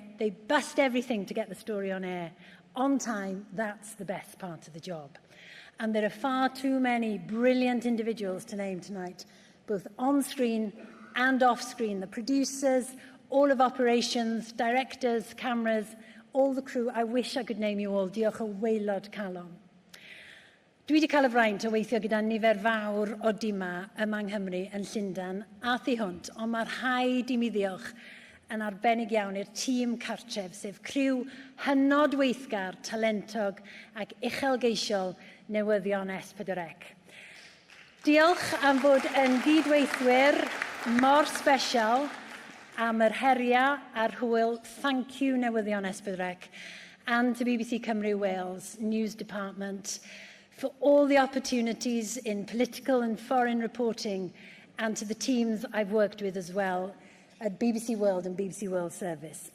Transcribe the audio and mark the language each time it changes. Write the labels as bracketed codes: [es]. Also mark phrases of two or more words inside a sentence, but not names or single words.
[en] They bust everything to get the story on air. On time, that's the best part of the job. And there are far too many brilliant individuals to name tonight, both on-screen and off-screen. The producers, all of operations, directors, cameras, all the crew. I wish I could name you all. [cy] Diolch o waelod calon. Dwi wedi cael y fraint o weithio gyda nifer fawr o dima yma yng Nghymru yn Llundain a thu hwnt, ond mae'r rhaid I mi ddiolch yn arbennig iawn i'r tîm cartref, sef criw hynod weithgar, talentog ac uchelgeisiol newyddion S4C. Diolch am fod yn gydweithwyr mor special am yr heria a'r hwyl. [en] Thank you, newyddion S4C, and to BBC Cymru Wales News Department for all the opportunities in political and foreign reporting, and to the teams I've worked with as well at BBC World and BBC World Service.